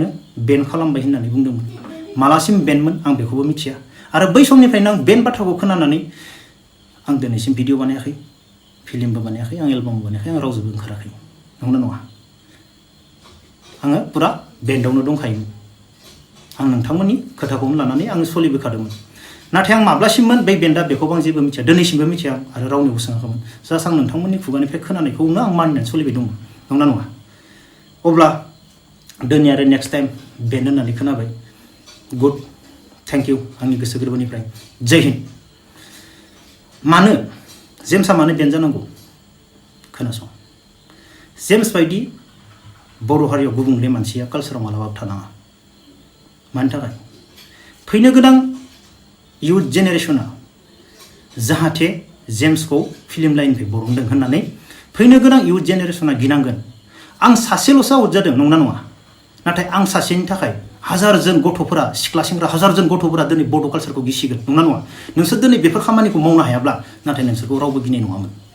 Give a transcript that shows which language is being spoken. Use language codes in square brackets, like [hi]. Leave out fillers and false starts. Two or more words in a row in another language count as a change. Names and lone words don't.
[brx] बेन खालामबाय होननानै बुंदोंमोन मालासिम बेनमोन आं बेखौबो मिथिया आरो बै समनिफ्रायनो आं बेन बाथ्राखौ खोनानानै आं दिनैसिम भिडिअ बानायाखै फिल्मबो बानायाखै आं एलबामबो बानायाखै आं रावजोंबो ओंखाराखै नंगौना नङा आङो पुरा बेन्डआवनो दंखायोमोन आं नोंथांमोननि खोथाखौनो लानानै आङो सोलिबोखादोंमोन नाथाय आं माब्लासिममोन बै बेन्डआ बेखौबो आं जेबो मिथिया दिनैसिमबो मिथिया आरो रावनिबो सोङाखैमोन जास्ट आं नोंथांमोननि खुगानिफ्राय खोनानायखौनो आं मानिनानै सोलिबाय दंमोन नंगौना नङा अब्ला दिनै आरो [en] next time [brx] बेन्ड होननानै खोनाबाय [en] good thank you [brx] आंनि गोसो गोरबोनिफ्राय [hi] जय हिन्द [brx] मानो जेम्सआ मानो बेन्ड जानांगौ खोनासं जेम्स बायदि बर' हारियाव गुबुंले मानसिया कालचाराव मालाबाबो थानाङा मानि थाखाय फैनो गोनां इयुथ जेनेरेशना जाहाथे जेम्सखौ फिल्म लाइननिफ्राय बरनदों होननानै फैनो गोनां इयुथ जेनेरेशना गिनांगोन आं सासेल'सो आउट जादों नंना नङा नाथाय आं सासेनि थाखाय हाजारजन गथ'फोरा सिख्ला सेंग्रा हाजारजन गथ'फोरा दिनै बड' कालचारखौ गिसिगोन नंना नङा नोंसोर दिनै बेफोर खामानिखौ मावनो हायाब्ला नाथाय नोंसोरखौ रावबो गिनाय नङामोन